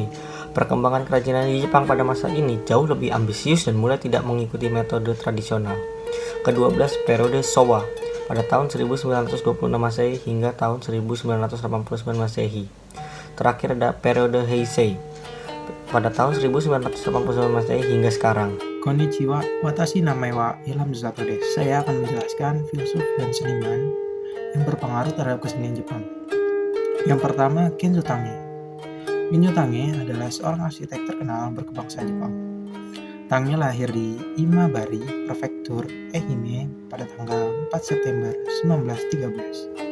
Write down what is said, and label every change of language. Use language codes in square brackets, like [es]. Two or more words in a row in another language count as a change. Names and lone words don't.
[id] Perkembangan kerajinan di Jepang pada masa ini jauh lebih ambisius dan mulai tidak mengikuti metode tradisional. Ke-12 periode Showa pada tahun 1926 Masehi hingga tahun 1989 Masehi. Terakhir ada periode Heisei pada tahun 1989 Masehi hingga sekarang. [ja] Konnichiwa, watashi namae wa Ilham Susanto desu. [id] Saya akan menjelaskan filsuf dan seniman yang berpengaruh terhadap kesenian Jepang. Yang pertama, Kenzo Tange. Kenzo Tange adalah seorang arsitek terkenal berkebangsaan Jepang. Tange lahir di Imabari, Prefektur Ehime pada tanggal 4 September 1913.